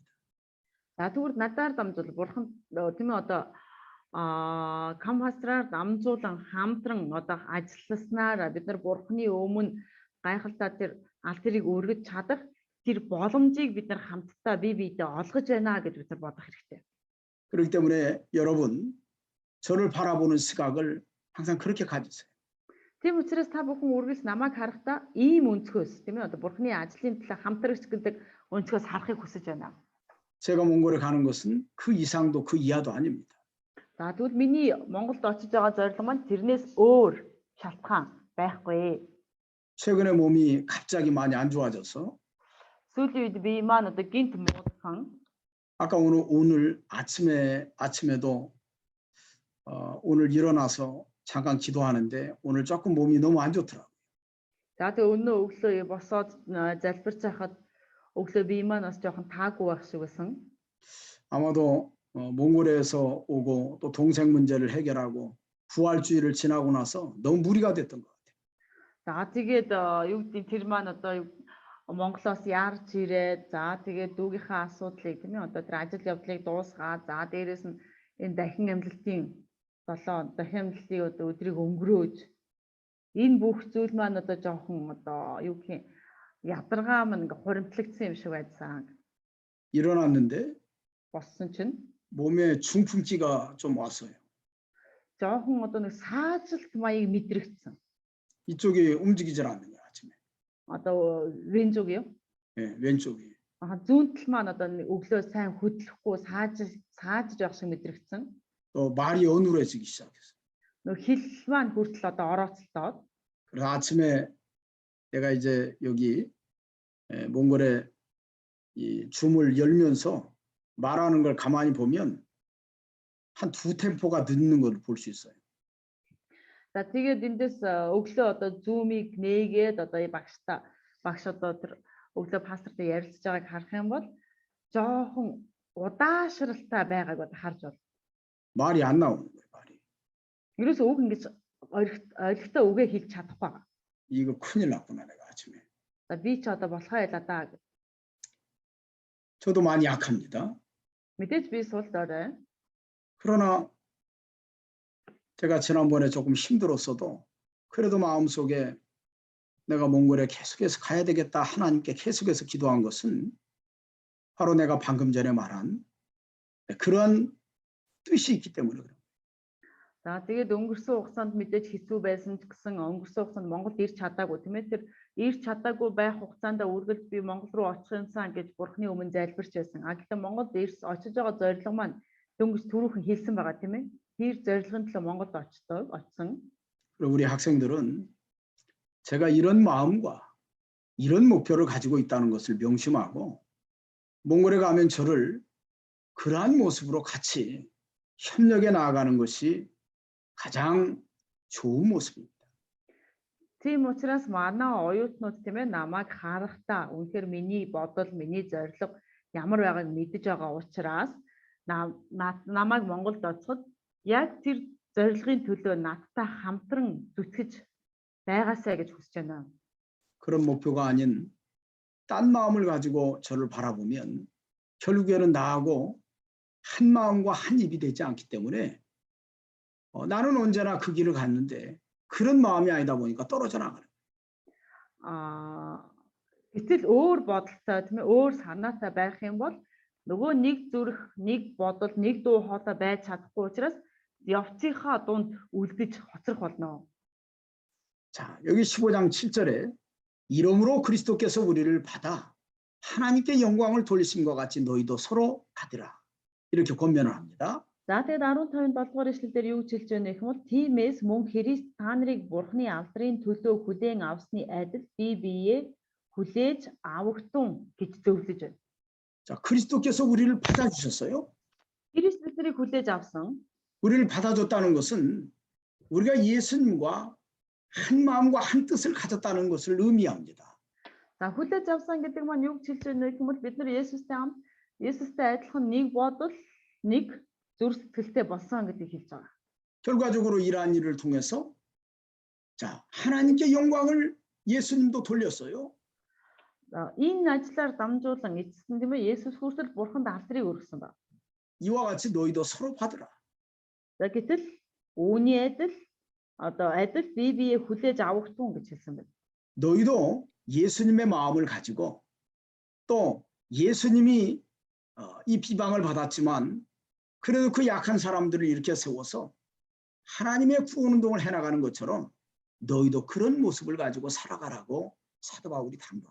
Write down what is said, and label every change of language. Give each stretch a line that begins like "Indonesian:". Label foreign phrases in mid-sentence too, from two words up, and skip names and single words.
Mongolian: За тэгвэл надаар дамжуул бурхан тийм ээ одоо кампастраар дамжуулан хамтран одоо ажилласнаар бид нар бурханы өмнө гайхалтай тэр аль тэрийг өргөж чадах тэр боломжийг бид нар хамтдаа бие биедээ олгож байна гэж бид нар бодох хэрэгтэй.
Korean: 그렇기 때문에 여러분 저를 바라보는 시각을 항상 그렇게 가지세요.
Mongolian: Тийм учраас та бүхэн үргэлж намайг харахтаа ийм өнцгөөс тийм ээ одоо бурханы ажлын төлөө хамтрагч гэдэг өнцгөөс харахыг хүсэж байна.
Korean: 제가 몽골에 가는 것은 그 이상도 그 이하도 아닙니다.
Mongolian: За тэгвэл миний Монголд очиж байгаа зорилго маань тэрнээс өөр шалтгаан байхгүй.
Korean: 최근에 몸이 갑자기 많이 안 좋아져서
Mongolian: Сүүлийн үед би маань одоо гинт муудсан.
Korean: 아까 오늘 아침에도 오늘 일어나서 잠깐 기도하는데 오늘 조금 몸이 너무 안 좋더라고요.
Mongolian: За тэгээ өнөө өглөө босоод залбирч байхад өглөө би маань бас жоохон таагүй байх шиг байсан.
Korean: 아마도 몽골에서 오고 또 동생 문제를 해결하고 부활주의를 지나고 나서 너무 무리가 됐던 것 같아요.
Mongolian: За тэгээд юу гэдэг тэр маань одоо Монголоос яарч ирээд за тэгээд дүүгийнхаа асуудлыг тийм ээ одоо тэр ажил явдлыг дуусгаад за дээрэс нь энэ дахин амлалтын 7 дахин амлалтын одоо өдрийг өнгөрөөж энэ бүх зүйл маань одоо жоохон одоо юу гэх юм ядаргаа маань ингээ хуримтлагдсан юм шиг байсан.
Korean: 일어났는데
Mongolian: Боссон чинь
Korean: 몸에 중풍기가 좀 왔어요.
Mongolian: жоохон одоо нэг саажилт маяг мэдрэгдсэн.
Korean: 이쪽이 움직이질 않는 거예요, 아침에. Одоо 왼쪽이요? 예, 왼쪽이.
Mongolian: зүүн тал маань одоо өглөө сайн хөдлөхгүй 사аж байх шиг мэдрэгдсэн.
Korean: 또 말이 어눌해지기 시작했어요.
Mongolian: Нөх хэл маань хүртэл одоо орооцолтоод.
Korean: 그래서 아침에 내가 이제 여기 몽골에 이 줌을 열면서 말하는 걸 가만히 보면 한 2템포가 늦는 걸 볼 수 있어요.
Mongolian: За тэгээд эндээс өглөө одоо зумыг нээгээд одоо багш одоо тэр өглөө пастортай ярилцж байгааг харах юм бол жоохон удаашралтай байгааг одоо харж байна.
Korean: 말이 안 나오는 거예요, 말이.
Mongolian: Ерөөсөө үг ингэж ойлгохтой үгээ хэлж чадахгүй байгаа.
Korean: 이거 큰일 났구나 내가 아침에.
Mongolian: За би ч одоо болохоо ялаа даа.
Korean: 저도 많이 약합니다.
Mongolian: Мэдээж би сул дорой.
Korean: 그러나 제가 지난번에 조금 힘들었어도 그래도 마음속에 내가 몽골에 계속해서 가야 되겠다 하나님께 계속해서 기도한 것은 바로 내가 방금 전에 말한 그런 뜻이 있기 때문에 그래요.
Mongolian: За тэгээд өнгөрсөн хугацаанд мэдээж хэцүү байсан ч гэсэн өнгөрсөн хугацаанд Монголд ирч чадаагүй тийм ээ тэр ирч чадаагүй байх хугацаанд үргэлж би Монгол руу очих юмсан гэж Бурхны өмнө залбирч байсан. Гэхдээ Монголд ирс очиж байгаа зорилго маань дөнгөж түрүүхэн хэлсэн байгаа тийм ээ. Тэр зорилгын төлөө Монголд очсон.
Korean: 그리고 우리 학생들은 제가 이런 마음과 이런 목표를 가지고 있다는 것을 명심하고 몽골에 가면 저를 그러한 모습으로 같이 협력해 나아가는 것이 가장 좋은 모습입니다.
Mongolian: Тийм учраас манай оюутнууд тийм ээ намайг харахтаа үнэхээр миний бодол, миний зорилго ямар байгааг мэдэж байгаа учраас намайг Монголд очиход яг тэр зорилгын төлөө надтай хамтран зүтгэж байгаасай гэж хүсэж байна.
Korean: 그런 목표가 아닌 딴 마음을 가지고 저를 바라보면 결국에는 나하고 한 마음과 한 입이 되지 않기 때문에 나는 언제나 그 길을 갔는데 그런 마음이 아니다 보니까 떨어져 나가는 거예요.
Mongolian: Гэтэл өөр бодолтой тийм ээ өөр санаатай байх юм бол нөгөө нэг зүрх, нэг бодол, нэг дуу хоолой байж чадахгүй учраас явцынхаа дунд үлдэж хоцрох болно.
Korean: 자, 여기 15장 7절에 이러므로 그리스도께서 우리를 받아 하나님께 영광을 돌리심과 같이 너희도 서로 받으라. 이렇게 권면을 합니다.
Mongolian: За тэгээд 15-ын 7 дугаар эшлэлдэр юу гэж хэлж байна гэх юм бол тиймээс мөн Христ та нарыг Бурхны алдрын төлөө хүлээн авсны адил бие биеэ хүлээж авахтун гэж зөвлөж байна.
Korean: 자, 그리스도께서 우리를 받아주셨어요.
Mongolian: Христ биднийг хүлээж авсан.
Korean: 우리를 받아줬다는 것은 우리가 예수님과 한 마음과 한 뜻을 가졌다는 것을 의미합니다.
Mongolian: За хүлээж авсан гэдэг маань юу гэж хэлж байна гэх юм бол бид нар Есүстэй хамт Есүстэй адилхан нэг бодол, нэг зүрх сэтгэлтэй болсон гэдгийг хэлж байгаа.
Korean: 결과적으로 이러한 일을 통해서 자, 하나님께 영광을 예수님도 돌렸어요.
Mongolian: Энэ ажлаар дамжуулан эцэст нь тийм ээ Есүс хүртэл Бурханд алдрыг өргөсөн ба.
Korean: 이와 같이 너희도 서로 받으라.
Mongolian: За гэтэл үүний адил адил бие биеэ хүлээж авахтун гэж хэлсэн байна.
Korean: 너희도 예수님의 마음을 가지고 또 예수님이 이 비방을 받았지만 그래도 그 약한 사람들을 이렇게 세워서 하나님의 구원 운동을 해나가는 것처럼 너희도 그런 모습을 가지고 살아가라고 사도 바울이 당부합니다.